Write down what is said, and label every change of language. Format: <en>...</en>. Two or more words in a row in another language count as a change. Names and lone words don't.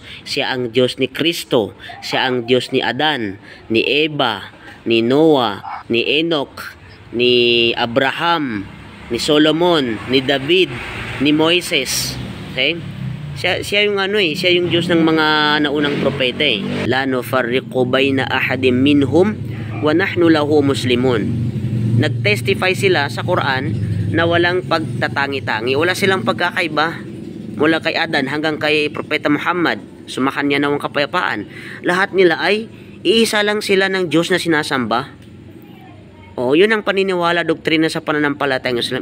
<tl>Siya ang Diyos ni Kristo. Siya ang Diyos ni Adan, ni Eva, ni Noah, ni Enoch, ni Abraham, ni Solomon, ni David, ni Moises. Okay? Siya yung siya yung Diyos ng mga naunang propeta</tl> <ar>La nufarriqu bayna ahadim minhum wa nahnu lahu muslimun.</ar> <tl>Nagtestify sila sa Quran na walang pagtatangi-tangi. Wala silang pagkakaiba. Mula kay Adan hanggang kay Propeta Muhammad, sumakanya nawang kapayapaan. Lahat nila ay iisa lang sila ng Diyos na sinasamba. Yun ang paniniwala, doktrina sa pananampalatayang Islam.</tl>